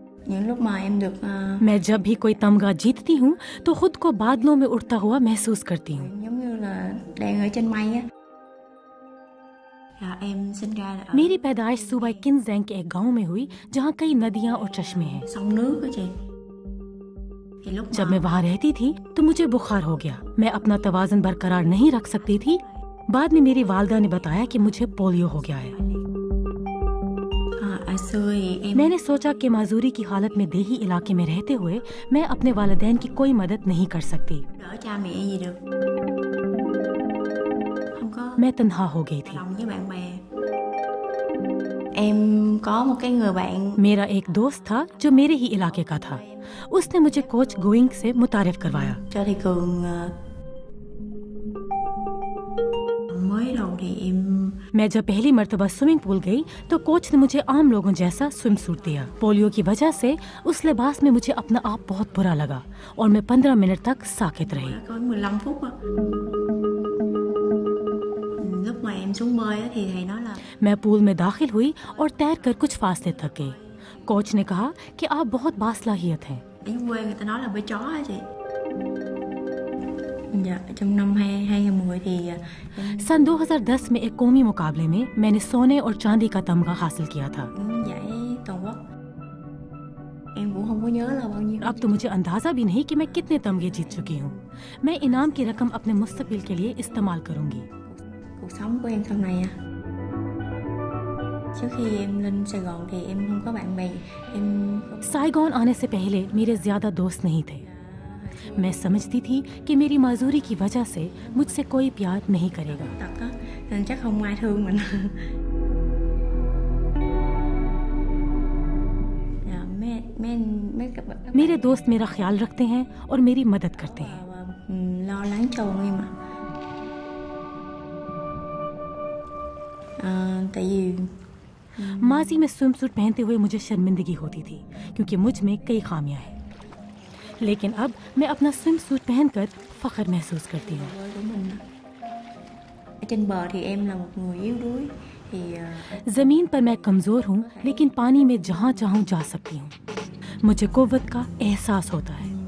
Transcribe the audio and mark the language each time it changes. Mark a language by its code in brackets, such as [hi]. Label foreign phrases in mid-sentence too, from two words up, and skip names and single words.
[vi] Những lúc mà em được [ur] میں جب بھی کوئی تمغہ جیتتی ہوں تو خود کو بادلوں میں اڑتا ہوا محسوس کرتی ہوں. [vi] giống như là đang ở trên mây á. Em sinh ra ở [ur] میری پیدائش صوبہ کنزینگ کے ایک گاؤں میں ہوئی جہاں کئی ندیاں اور چشمے ہیں. [vi] sông nước á chị. Thì lúc [ur] جب میں وہاں رہتی تھی تو مجھے بخار ہو گیا۔ میں اپنا توازن برقرار نہیں رکھ سکتی تھی. بعد میں میری والدہ نے بتایا کہ مجھے پولیو ہو گیا ہے. [vi] xưa thì em [ur] میں نے سوچا کہ معذوری کی حالت میں دیہی علاقے میں رہتے ہوئے میں اپنے والدین کی کوئی مدد نہیں کر سکتی. [vi] đỡ cha mẹ gì được. Không có [ur] میں تنہا ہو گئی تھی. [vi] lòng với bạn bè. Em có một cái người bạn [ur] میرا ایک دوست تھا جو میرے ہی علاقے کا تھا۔ اس نے مجھے کوچ گوئنگ سے متعارف کروایا. [vi] cho thì Cường mới đầu thì em [ur] میں جب پہلی مرتبہ [en] swimming pool [ur] گئی تو کوچ نے مجھے عام لوگوں جیسا [en] swim suit [ur] دیا. پولیو کی وجہ سے اس لباس میں مجھے اپنا آپ بہت برا لگا اور میں 15 منٹ تک ساکت رہی. [vi] có 15 phút á. Lúc mà em xuống bơi á thì thầy nói là [ur] میں پول میں داخل ہوئی اور تیر کر کچھ فاصلے تک گئی. کوچ نے کہا کہ آپ بہت باصلاحیت ہیں. [vi] ở quê người ta nói là bơi chó á chị. Dạ, trong năm 2010 thì em [ur] سن 2010 میں ایک قومی مقابلے میں میں نے سونے اور چاندی کا تمغہ حاصل کیا تھا. [vi] giải toàn quốc. Em cũng không có nhớ là bao nhiêu. [ur] اب تو مجھے اندازہ بھی نہیں کہ میں کتنے تمغے جیت چکی ہوں۔ میں انعام کی رقم اپنے مستقبل کے لیے استعمال کروں گی. [vi] Cuộc sống của em sau này trước khi em lên Sài Gòn thì em không có bạn bè. Em [ur] سائیگون آنے سے پہلے میرے زیادہ دوست نہیں تھے۔ میں سمجھتی تھی کہ میری معذوری کی وجہ سے مجھ سے کوئی پیار نہیں کرے گا. [vi] tật á nên chắc không ai thương mình. Dạ, mấy các bạn [ur] میرے دوست میرا خیال رکھتے ہیں اور میری مدد کرتے ہیں. [vi] lo lắng cho bọn em ạ. Tại vì [ur] ماضی میں [en] swim suit [ur] پہنتے ہوئے مجھے شرمندگی ہوتی تھی کیونکہ مجھ میں کئی خامیاں ہیں. لیکن اب میں اپنا [en] swim suit [ur] پہن کر فخر محسوس کرتی ہوں. [vi] bơi của mình ở trên bờ thì em là một người yếu đuối thì [ur] زمین پر میں کمزور ہوں لیکن پانی میں جہاں چاہوں جا سکتی ہوں. مجھے قوت کا احساس ہوتا ہے.